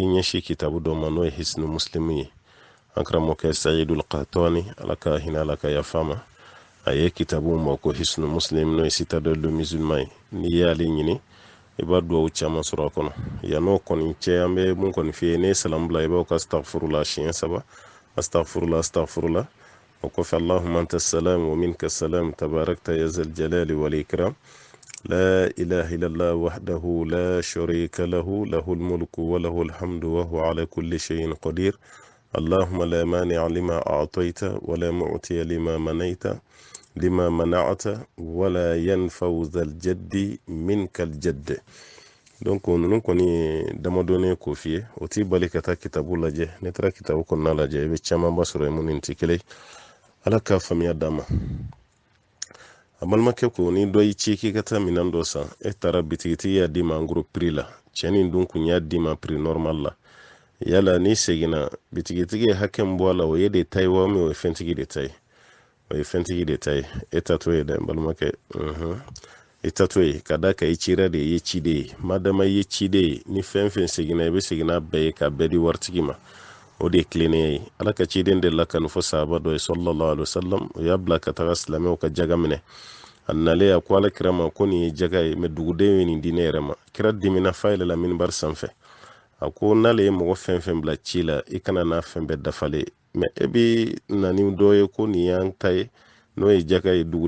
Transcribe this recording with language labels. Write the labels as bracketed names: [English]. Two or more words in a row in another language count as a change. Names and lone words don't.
[Bambara] ɲɛsin kitabu dɔ ma n'o ye hisnu muslimu ye an karamɔgɔkɛ sayidul qahtani ala ka hinɛ ala ka yafa ma a ye kitabu ma ko hisnu muslim n'o ye citadelle de musulman ye n'i y'ale ɲini i b'a duwawu caman sɔrɔ a kɔnɔ yan'o kɔni cɛ an bɛ mun kɔni f'i ye ne ye salamu bila i b'aw ka astaghfirullah siɲɛ 3 astaghfirullah o kɔfɛ [Arabic] اللهم أنت السلام ومنك السلام تباركت يا ذا الجلال والإكرام لا إله إلا الله وحده لا شريك له له الملك وله الحمد وهو على كل شيء قدير اللهم لا مانع لما أعطيت ولا معطي لما منعت ولا ينفع ذا الجد منك الجد [Bambara] donc nunu kɔni damadɔni ko f'i ye o t'i bali ka taa kitabu lajɛ ne taara kitabu kɔnɔna lajɛ i bɛ camanba sɔrɔ ye mun tɛ kelen ala ka faamuya d'a ma a balimakɛ ko ni dɔ y'i ci k'i ka taa minɛn dɔ san e taara bitigitigi y'a d'i ma [French] en gros [Bambara] prix la cɛ nin dun kun y'a d'i ma [French] prix normal [Bambara] la yala ni seginna bitigitigi ye hakɛ min bɔ a la o ye de ta ye wa min o ye fɛntigi de ta ye o ye fɛntigi de ta ye e ta to ye dɛ balimakɛ i ta to ye ka da ka i cira de ye ci de ye madama i ye ci de ye ni fɛn fɛn seginna i bɛ segin bɛɛ ye ka bɛɛ di waritigi ma o de ye tilennenya ye ala ka ciden de la kanu fɔ sahaba dɔ ye [Arabic] صلى الله عليه وسلم [Bambara] o y'a bila ka taga silamɛw ka jaga minɛ a nalen a ko ala kira ma ko nin ye jaga ye mɛ duguden ye nin di ne yɛrɛ ma kira dimina fa yɛlɛla minibari sanfɛ a ko n'ale ye mɔgɔ fɛn fɛn bila ci la i kana n'a fɛn bɛɛ dafale mɛ e bɛ na ni dɔ ye ko nin y'an ta ye n'o ye jaga ye dugudenw